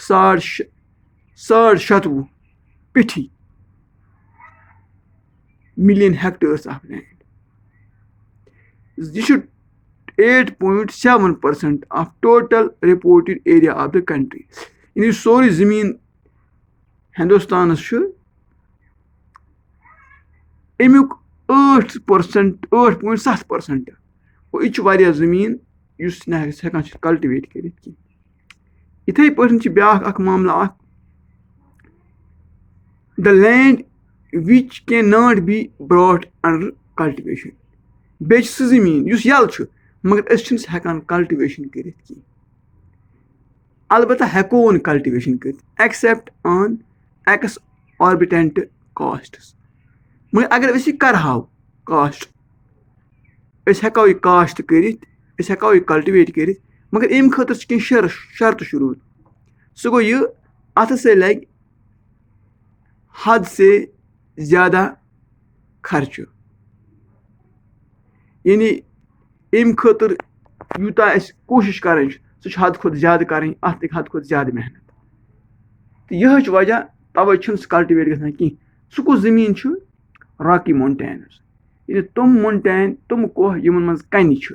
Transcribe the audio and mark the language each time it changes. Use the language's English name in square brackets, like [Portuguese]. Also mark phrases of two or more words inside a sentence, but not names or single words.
[English] 160 pithi million hectares of land यह 8.7% of total reported area of the country [Kashmiri] یعنی سۄری زٔمیٖن ہِندوستان اَمُک [English] 8.7%. [Kashmiri] گوٚو یہِ چھُ واریاہ زٔمیٖن یُس نہٕ أسۍ ہٮ۪کان چھِ کَلٹِویٹ کٔرِتھ کینٛہہ. یِتھَے پٲٹھۍ چھِ بیٛاکھ اکھ معاملہٕ اکھ [English] the land which cannot be brought under cultivation. [Kashmiri] بیٚیہِ چھِ سُہ زٔمیٖن یُس یَلہٕ چھُ مگر أسۍ چھِنہٕ سُہ ہٮ۪کان کَلٹِویشن کٔرِتھ کینٛہہ. البتہ ہٮ۪کو نہٕ کَلٹِویشن کٔرِتھ [English] except on exorbitant costs. [Kashmiri] مگر اگر أسۍ یہِ کرہاو کاسٹ أسۍ ہٮ۪کو یہِ کاشت کٔرِتھ أسۍ ہٮ۪کو یہِ کَلٹِویٹ کٔرِتھ مگر اَمہِ خٲطرٕ چھِ کینٛہہ شرطہٕ شروٗط. سُہ گوٚو یہِ اَتھ ہسا لگہِ [Urdu] حد سے زیادہ [Kashmiri] خرچہٕ. یعنی اَمہِ خٲطرٕ یوٗتاہ اَسہِ کوٗشِش کَرٕنۍ چھِ سُہ چھِ حد کھۄتہٕ زیادٕ کَرٕنۍ اَتھ لگہِ حد کھۄتہٕ زیادٕ محنت. تہٕ یِہوے چھُ وجہ تَوے چھُنہٕ سُہ کَلٹِویٹ گژھان کینٛہہ. سُہ کُس زٔمیٖن چھُ [English] rocky mountains. [Kashmiri] یعنی تِم مونٹین تِم کوہ یِمن منٛز کَنہِ چھُ.